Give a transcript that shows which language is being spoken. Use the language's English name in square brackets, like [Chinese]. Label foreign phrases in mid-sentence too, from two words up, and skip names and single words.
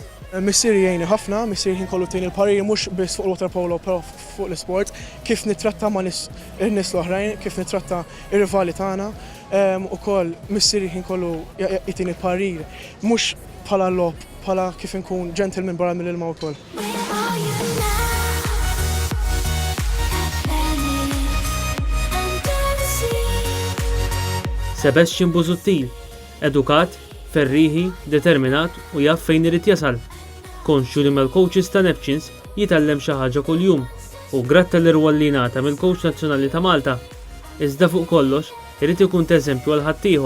[Maltese] Missieri jgħinni ħafna, missieri kien kollu tieni l-pariri mhux biss fuq il-water polo però fuq l-isport, kif nittratta ma' nies l-oħrajn, kif nittratta ir-rivali tagħna. Ukoll missieri kien kollu jagħtini parir mhux bħala lob, bħala kif inkun gentleman barra mill-ilma wkoll. [English] Where are you now? Atlantic and Tennessee. [Maltese] Sebastian Busuttil, edukat, ferriħi, determinat u jaf fejn irid jasal. Konxju li mal-coaches ta' Neptune jitgħallem xi ħaġa kuljum u gratt tal-irwol li ngħata mill-Coach Nazzjonali ta' Malta. Iżda fuq kollox, irid ikun teżempju għal ħaddieħor.